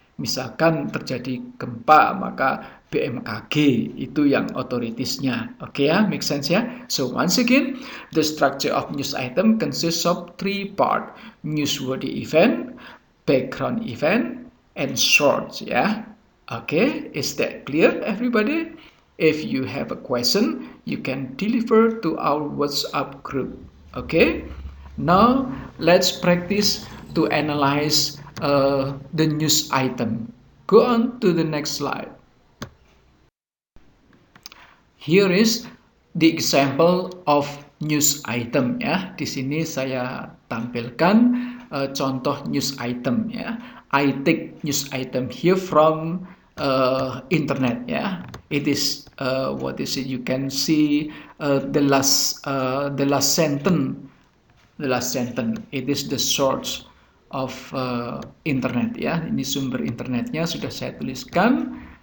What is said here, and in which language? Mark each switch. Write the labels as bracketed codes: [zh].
[id] Misalkan terjadi gempa, maka BMKG itu yang otoritiesnya. Oke, ya, make sense, ya. [en] So once again, the structure of news item consists of 3 parts: newsworthy event, background event, and source, ya. Okay, is that clear, everybody? If you have a question, you can deliver to our WhatsApp group. Okay, now let's practice to analyze the news item. Go on to the next slide. Here is the example of news item, ya. [id] Di sini saya tampilkan contoh news item, ya. [en] I take news item here from internet, ya. It is what is it? You can see the last sentence. The last sentence. It is the source of internet, ya. [id] Ini sumber internetnya sudah saya tuliskan.